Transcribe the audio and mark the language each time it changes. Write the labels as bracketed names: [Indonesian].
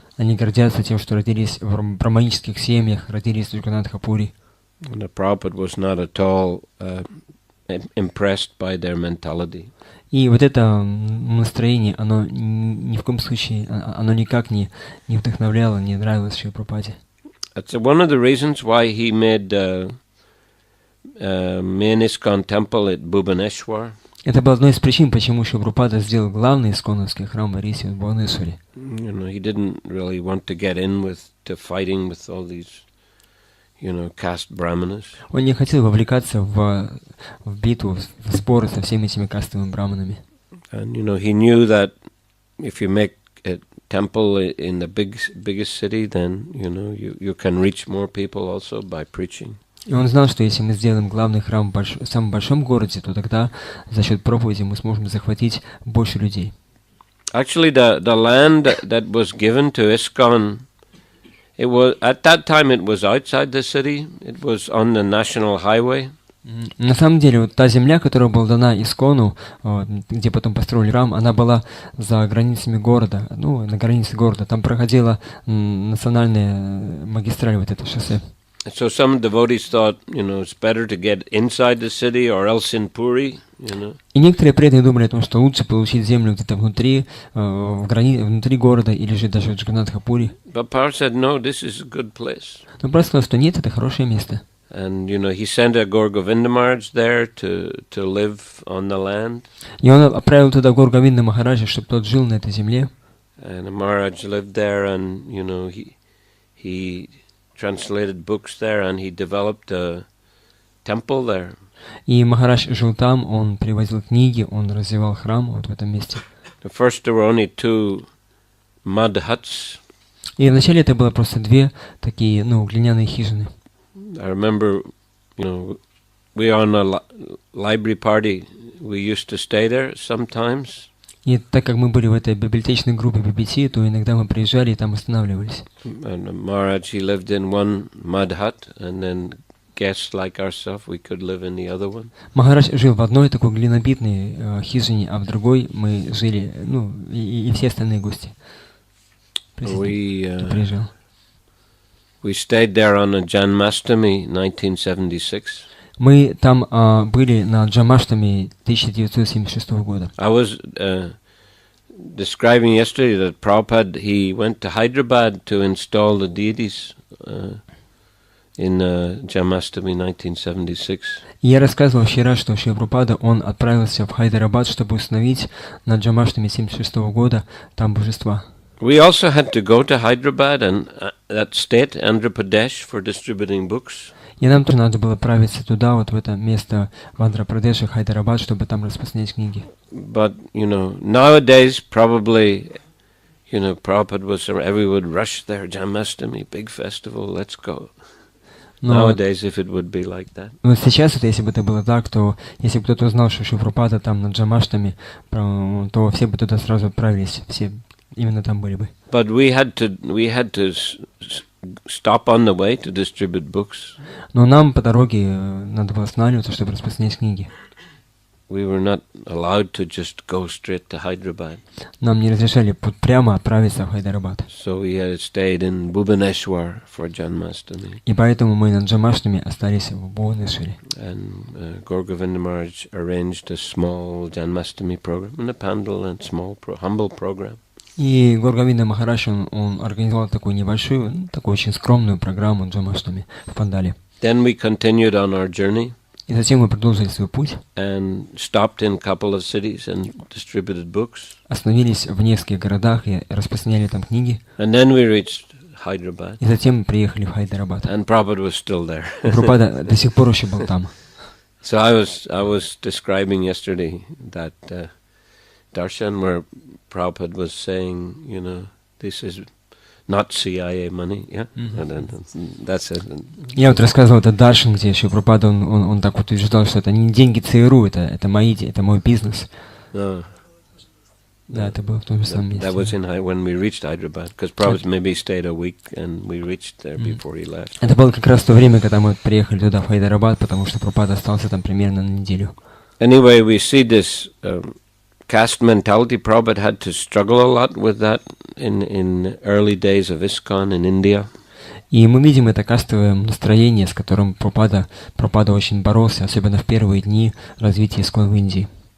[Russian] Они гордятся тем, что родились в брахманических семьях, родились в Джаганнатха-Пури. [English] And the Prabhupada was not at all impressed by their mentality. [Russian] И вот это настроение, оно ни в коем случае, оно никак не вдохновляло, не нравилось Шриле Прабхупаде. [English] That's one of the reasons why he made main ISKCON temple at Bhubaneswar. [Russian] Это была одной из причин, почему Шрила Прабхупада сделал главный исконовский храм Вариси в Бхуванешваре. [English] You know, he didn't really want to get in to fighting with all these, caste brahmanas. [Russian] Он не хотел вовлекаться в битву, в споры со всеми этими кастовыми браманами. [English] And he knew that if you make a temple in the biggest city, then you can reach more people also by preaching. [Russian] И он знал, что если мы сделаем главный храм в самом большом городе, то тогда за счет проповеди мы сможем захватить больше людей. [English] Actually, the land that was given to ISKCON, it was at that time it was outside the city. It was on the national highway. [Russian] На самом деле, вот та земля, которая была дана Искону, где потом построили храм, она была за границами города, на границе города. Там проходила национальная магистраль, вот это шоссе. [English] So some devotees thought, it's better to get inside the city or else in Puri, [Russian] И некоторые преданные думали о том, что лучше получить землю где-то внутри города, или же даже в Джаганнатха-Пури. [English] But Prabhupada said, no, this is a good place. [Russian] Но Прабхупада сказал, что нет, это хорошее место. [English] And, he sent a Gaur Govinda Maharaj there to live on the land. [Russian] И он отправил туда Гаур Говинда Махараджа, чтобы тот жил на этой земле. [English] And Maharaj lived there, and, he translated books there, and he developed a temple there. [Russian] И Махарадж жил там, он привозил книги, он развивал храм вот в этом месте. [English] At first there were only 2 mud huts. [Russian] И вначале это было просто 2 такие, глиняные хижины. [English] I remember, we on a library party, we used to stay there sometimes. [Russian] И так как мы были в этой библиотечной группе BBT, то иногда мы приезжали и там останавливались. [English] And Maharaj, he lived in one mud hut, and then guests like ourselves, we could live in the other one. [Russian] Махарадж жил в одной такой глинобитной хижине, а в другой мы жили, и все остальные гости. Приезжал. [English] We stayed there on a Janmashtami 1976. [Russian] Мы там были на Джамаштами 1976 года. [English] I was describing yesterday that Prabhupada, he went to Hyderabad to install the deities in Janmashtami 1976. [Russian] Я рассказывал вчера, что Шрила Прабхупада, он отправился в Хайдарабад, чтобы установить на Джамаштами 1976 года там божества. [English] We also had to go to Hyderabad and that state, Andhra Pradesh, for distributing books. [Russian] И нам тоже надо было отправиться туда, вот в это место в Андхра-Прадеше, Хайдарабад, чтобы там распространять книги. [English] But, nowadays probably, Prabhupada was, everyone would rush there, Janmashtami, big festival, let's go. Nowadays, if it would be like that. [Russian] Вот сейчас, если бы это было так, то если бы кто-то узнал, что Шрила Прабхупада там на Джамаштами, то все бы туда сразу отправились, все именно там были бы. [English] But we had to stop on the way to distribute books. [Russian] Но нам по дороге надо было останавливаться, чтобы распространять книги. [English] We were not allowed to just go straight to Hyderabad. [Russian] Нам не разрешали прямо отправиться в Хайдарабад. [English] So we had stayed in Bhubaneswar for Janmashtami. [Russian] И поэтому мы на Джамаштами остались в Бхуванешваре. [English] And Gaur Govinda Maharaj arranged a small Janmashtami program in a pandal and small humble program. [Russian] И Гаур Говинда Махарадж, он организовал такую небольшую, такую очень скромную программу Джамаштами в Пандале. [English] Then we continued on our journey. [Russian] И затем мы продолжили свой путь. [English] And stopped in a couple of cities and distributed books. [Russian] Остановились в нескольких городах и распространяли там книги. [English] And then we reached Hyderabad. [Russian] И затем мы приехали в Хайдарабад. [English] And Prabhupada was still there. [Russian] Прабхупада до сих пор еще был там. [English] So I was describing yesterday that darshan where Prabhupada was saying, this is not CIA money, yeah? And that's it. [Russian] Я вот рассказывал этот даршан, где еще Прабхупада, он так вот утверждал, что это не деньги ЦРУ, это мой бизнес. Да, это было в том же самом месте. [English] That was when we reached Hyderabad, because Prabhupada maybe stayed a week, and we reached there before he left. [Russian] Это было как раз в то время, когда мы приехали туда, в Хайдарабад, потому что Прабхупада остался там примерно на неделю. [English] Anyway, we see this caste mentality. Prabhupada had to struggle a lot with that in early days of ISKCON in India. [Russian] И мы видим это кастовое настроение, с которым Прабхупада очень боролся, особенно в первые дни развития ИСККОН в Индии.